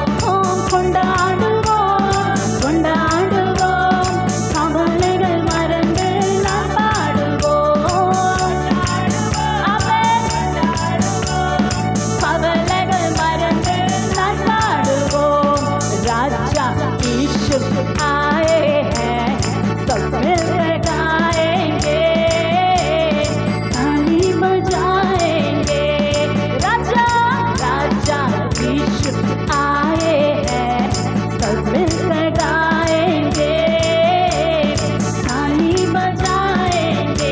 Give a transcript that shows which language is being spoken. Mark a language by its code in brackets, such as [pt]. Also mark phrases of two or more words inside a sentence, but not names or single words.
[ta] கொண்டாடுவோம், கொண்டாடுவோம், கவலைகள் மறந்து நான் பாடுவோம். ஆமென். கவலைகள் மறந்து நான் பாடுவோம். [hi] राजा यीशु आए हैं, सब मिलकर गाएंगे, ताली बजाएंगे. राजा राजा यीशु आए हैं, सब मिलकर गाएंगे, ताली बजाएंगे.